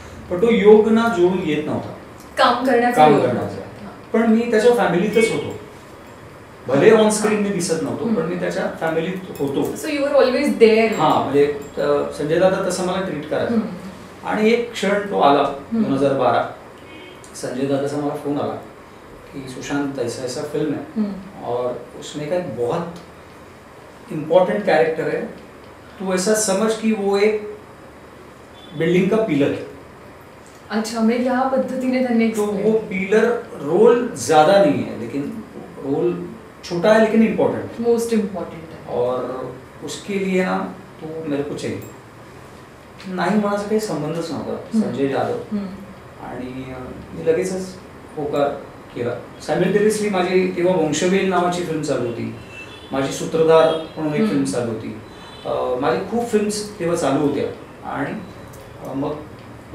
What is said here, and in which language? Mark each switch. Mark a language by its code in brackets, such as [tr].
[mr] पण तो योग ना जोडून येत नव्हता काम करण्याचा. पण मी त्याच्या फॅमिलीतच होतो, भले ऑन स्क्रीन मी दिसत नव्हतो पण मी त्याच्या फॅमिलीत होतो. [en] So you are always there. [mr] हा म्हणजे संजय दादा तसं मला ट्रीट करायचा. आणि एक क्षण तो आला 2012. [hi] संजय दादा से हमारा फोन आला कि सुशांत ऐसा ऐसा फिल्म है और उसमें का एक बहुत इम्पोर्टेंट कैरेक्टर है, तू ऐसा समझ कि वो एक बिल्डिंग का पिलर है. अच्छा, मैं क्या [mr] पद्धतीने त्यांनी [hi] तो वो पिलर रोल ज्यादा नहीं है लेकिन रोल छोटा है लेकिन इम्पोर्टेंट है, मोस्ट इम्पोर्टेंट है. और उसके लिए ना तो मेरे को चाहिए. [mr] नाही म्हणायचा काही संबंधच नव्हता संजय जाधव. आणि मी लगेचच होकार केला. सायमल्टेनियसली माझी तेव्हा वंशवेल नावाची फिल्म चालू होती, माझी सूत्रधार म्हणून एक फिल्म चालू होती, माझी खूप फिल्म्स तेव्हा चालू होत्या. आणि मग